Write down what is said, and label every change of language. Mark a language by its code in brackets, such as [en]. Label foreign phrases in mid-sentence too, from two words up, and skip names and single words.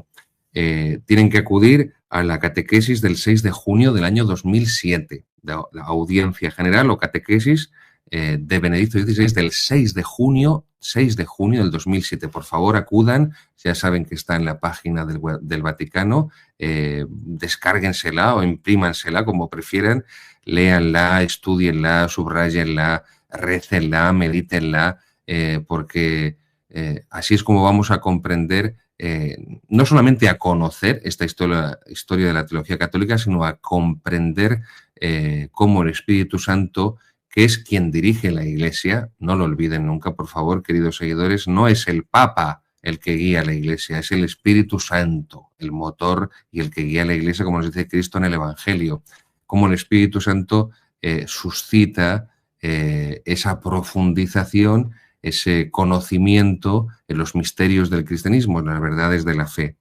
[es] Tienen que acudir a la catequesis del 6 de junio del año 2007, la audiencia general o catequesis de Benedicto XVI del 6 de junio del 2007. Por favor, acudan, ya saben que está en la página del Vaticano, descárguensela o imprímansela como prefieran, léanla, estudienla, subrayenla, récenla, medítenla, porque así es como vamos a comprender, no solamente a conocer esta historia de la teología católica, sino a comprender cómo el Espíritu Santo, que es quien dirige la Iglesia, no lo olviden nunca, por favor, queridos seguidores, no es el Papa el que guía la Iglesia, es el Espíritu Santo, el motor y el que guía la Iglesia, como nos dice Cristo en el Evangelio, cómo el Espíritu Santo suscita esa profundización, ese conocimiento en los misterios del cristianismo, en las verdades de la fe.